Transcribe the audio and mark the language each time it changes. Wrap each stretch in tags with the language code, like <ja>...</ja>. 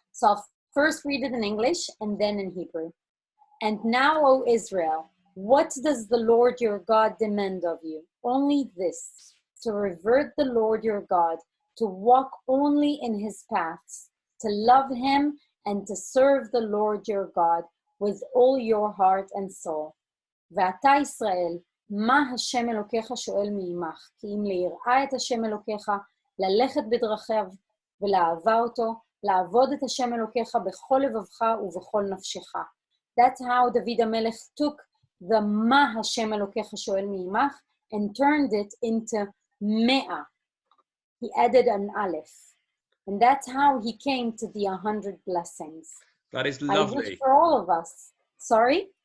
<en>So I'll first read it in English and then in Hebrew. And now, O Israel, what does the Lord your God demand of you? Only this, to revere the Lord your God, to walk only in his paths, to love him and to serve the Lord your God with all your heart and soul.</en> <he>ואתה ישראל, מה השם אלוקיך שואל מעמך? כי אם ליראה את השם אלוקיך, ללכת בדרכיו ולאהבה אותו, לעבוד את השם אלוקיך בכל לבבך ובכל נפשך.</he> <en>That's how David HaMelech took the</en> <he>מה השם אלוקיך שואל מעמך</he> <en>and turned it into מאה. He added an aleph. And that's how he came to the 100 blessings. That is lovely. I wish for all of us. Sorry?</en>